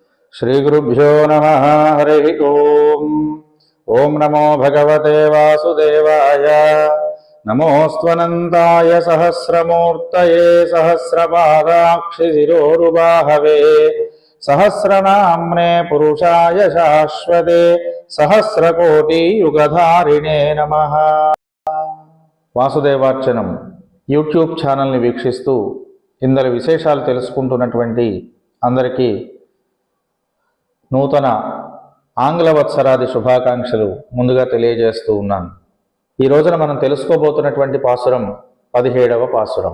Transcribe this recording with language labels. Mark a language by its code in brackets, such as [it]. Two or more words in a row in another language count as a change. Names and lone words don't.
[sa] श्रीगुरुभ्यो नमः। हरिः ओम्। ओं नमो भगवते वासुदेवाय। नमोऽस्त्वनन्ताय सहस्रमूर्तये सहस्रपादाक्षिशिरोरुबाहवे सहस्रनाम्ने पुरुषाय शाश्वते सहस्रकोटियुगधारिणे नमः। [te] వాసుదేవార్చనం యూట్యూబ్ ఛానల్ని వీక్షిస్తూ ఇందరి విశేషాలు తెలుసుకుంటున్నటువంటి అందరికీ నూతన ఆంగ్ల వత్సరాది శుభాకాంక్షలు ముందుగా తెలియజేస్తూ ఉన్నాను. ఈ రోజున మనం తెలుసుకోబోతున్నటువంటి పాసురం 17వ పాసురం.